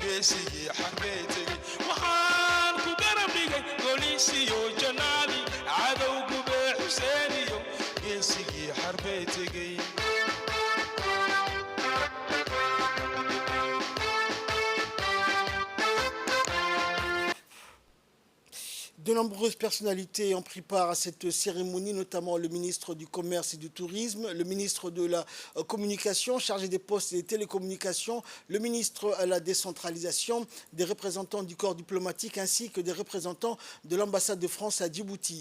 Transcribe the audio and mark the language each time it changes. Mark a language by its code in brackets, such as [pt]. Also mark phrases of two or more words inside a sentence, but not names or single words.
[so] geesigii xaggay tegey waxaan ku garab dhigay goliisiyo janaali cadow gube xuseeniyo geesigii xarbay tegey. [fr] De nombreuses personnalités ont pris part à cette cérémonie, notamment le ministre du Commerce et du Tourisme, le ministre de la Communication, chargé des postes et des télécommunications, le ministre à la décentralisation, des représentants du corps diplomatique ainsi que des représentants de l'ambassade de France à Djibouti.